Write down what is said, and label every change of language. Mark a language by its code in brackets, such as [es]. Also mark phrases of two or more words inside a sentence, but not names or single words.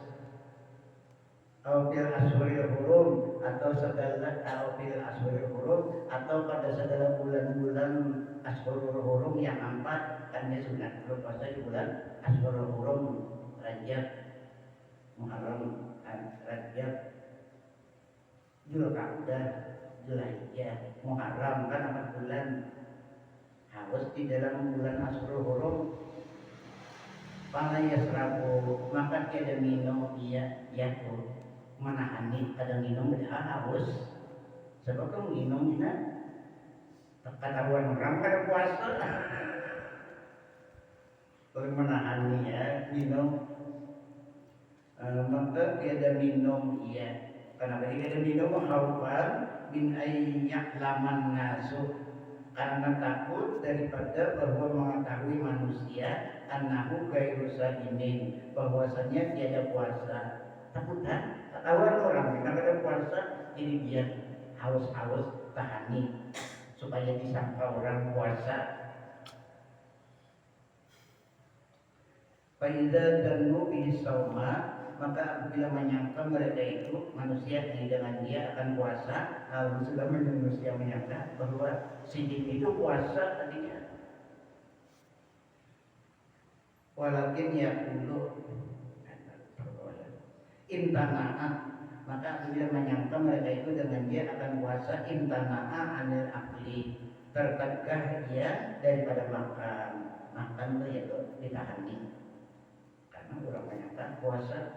[ar] Fil ashuril hurum, [id] atau [ar] fil ashuril hurum, [id] atau pada segala bulan-bulan ashurul hurum yang 4, kan dia sunat puasa di bulan ashurul hurum, Rajab, Muharram, Rajab, Dzulqa'dah, Dzulhijjah, Muharram, kan 4 bulan haus di dalam bulan ashurul hurum. [ar] Fala yasrabu, [id] maka tiada minum ia yaitu menahani kada minum dah haus. Sebab kamu minum ini ketahuan orang kada puasa. Kalau menahani ya minum, maka tiada minum ia. Kenapa tiada minum? [ar] Haufan min ayyak laman nasu, [id] karena takut daripada bahwa mengetahui manusia [ar] annahu ghairu sa'imin, [id] bahwasanya tiada puasa. Takut kan? Ketahuan orang kita kada puasa, jadi dia haus-haus tahani supaya disangka orang puasa. [ar] Fa idza danu bi sauma, [id] maka apabila menyangka mereka itu manusia dengan dia akan puasa, sudah manusia menyangka bahwa si itu puasa tadinya. [ar] Walakin ya dulu intana'a, [id] maka apabila menyangka mereka itu dengan dia akan puasa, [ar] intana'a anil akli, [id] tertegah dia daripada makan itu yaitu ditahani, karena orang menyangka puasa.